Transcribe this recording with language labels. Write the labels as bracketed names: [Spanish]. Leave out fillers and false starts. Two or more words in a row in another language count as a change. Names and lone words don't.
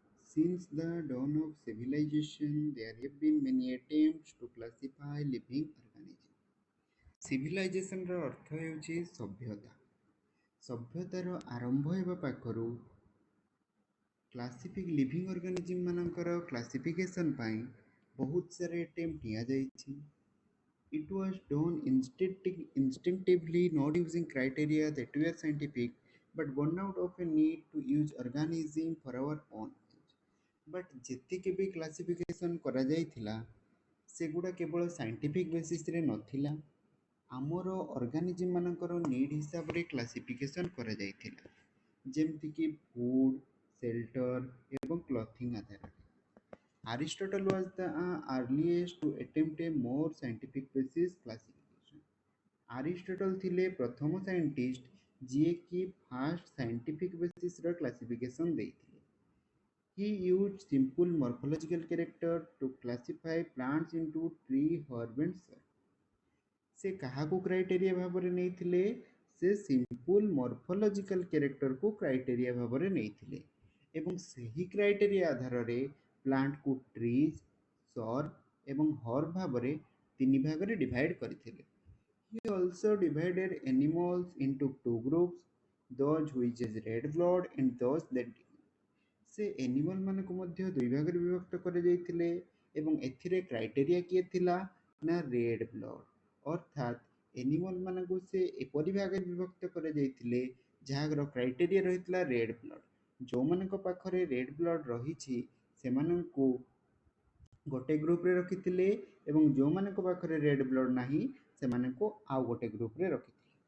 [English] Since the dawn of civilization, there have been many attempts to classify living organisms. [Odia] ସିଭିଲାଇଜେସନର ଅର୍ଥ ହେଉଛି ସଭ୍ୟତା। ସଭ୍ୟତାର ଆରମ୍ଭ ହେବା ପାଖରୁ [English] living organism [Odia] ମାନଙ୍କର କ୍ଲାସିଫିକେସନ ପାଇଁ ବହୁତ ସାରା ଆଟେମ୍ପ୍ଟ ନିଆଯାଇଛି। [English] It was done instinctively, not using criteria that were scientific, but born out of a need to use organism for our own use. [Odia] But ଯେତିକି ବି କ୍ଲାସିଫିକେସନ କରାଯାଇଥିଲା ସେଗୁଡ଼ା କେବଳ [English] scientific basisରେ [Odia] ନଥିଲା, ଆମର ଅର୍ଗାନିଜିମ୍ ମାନଙ୍କର ନିଡ୍ ହିସାବରେ କ୍ଲାସିଫିକେସନ କରାଯାଇଥିଲା, ଯେମିତିକି [English] food, shelter [Odia] ଏବଂ କ୍ଲଥିଂ ଆଧାରରେ। [English] Aristotle was the earliest to attempt a more scientific basis classification. [Odia] Aristotle ଥିଲେ ପ୍ରଥମ ସାଇଣ୍ଟିଷ୍ଟ ଯିଏକି [English] first scientific basisର [Odia] କ୍ଲାସିଫିକେସନ ଦେଇଥିଲେ। [English] He used simple morphological character to classify plants into tree, herb and shrub. [Odia] ସେ କାହାକୁ କ୍ରାଇଟେରିଆ ଭାବରେ ନେଇଥିଲେ? ସେ [English] simple morphological characterକୁ criteria [Odia] ଭାବରେ ନେଇଥିଲେ ଏବଂ ସେହି କ୍ରାଇଟେରିଆ ଆଧାରରେ ପ୍ଲାଣ୍ଟକୁ ଟ୍ରିଜ୍, ସର୍ବ ଏବଂ ହର୍ବ ଭାବରେ ତିନି ଭାଗରେ ଡିଭାଇଡ୍ କରିଥିଲେ। [English] He also divided animals into two groups, those which has red blood and those that did not. [Odia] ସେ ଏନିମଲ ମାନଙ୍କୁ ମଧ୍ୟ ଦୁଇ ଭାଗରେ ବିଭକ୍ତ କରାଯାଇଥିଲେ ଏବଂ ଏଥିରେ କ୍ରାଇଟେରିଆ କିଏ ଥିଲା ନା [English] red blood. [Odia] ଅର୍ଥାତ୍ ଏନିମଲ ମାନଙ୍କୁ ସେ ଏପରି ଭାଗରେ ବିଭକ୍ତ କରାଯାଇଥିଲେ ଯାହାର କ୍ରାଇଟେରିଆ ରହିଥିଲା [English] red blood. [Odia] ଯେଉଁମାନଙ୍କ ପାଖରେ [English] red blood [Odia] ରହିଛି ସେମାନଙ୍କୁ ଗୋଟେ ଗ୍ରୁପରେ ରଖିଥିଲେ ଏବଂ ଯେଉଁମାନଙ୍କ ପାଖରେ [English] red blood [Odia] ନାହିଁ ସେମାନଙ୍କୁ ଆଉ ଗୋଟେ ଗ୍ରୁପରେ ରଖିଥିଲେ।